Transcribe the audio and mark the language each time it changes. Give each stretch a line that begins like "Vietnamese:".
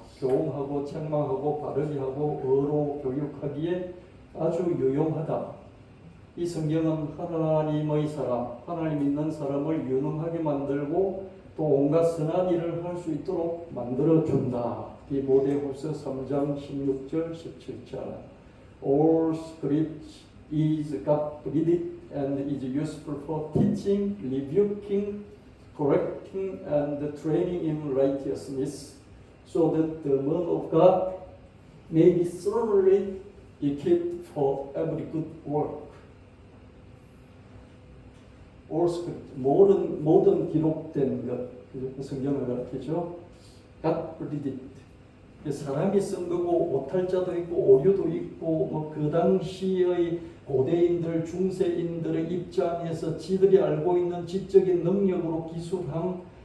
Korean: 교훈하고 책망하고 바르게 하고 어로 교육하기에 아주 유용하다. 이 성경은 하나님의 사람, 하나님 있는 사람을 유능하게 만들고 또 온갖 선한 일을 할 수 있도록 만들어준다. 디모데후서 3장 16절 17절.
English: All scripture is God-breathed and is useful for teaching, rebuking, correcting, and training in righteousness, so that the man of God may be thoroughly equipped for every good work. All scripture,
Korean: 모든 기록된 것, 성경을 가르치죠.
English: God-breathed.
Korean: 사람이 쓴 거고 오탈자도 있고 오류도 있고 그 당시의 고대인들 중세인들의 입장에서 지들이 알고 있는 지적인 능력으로 기술한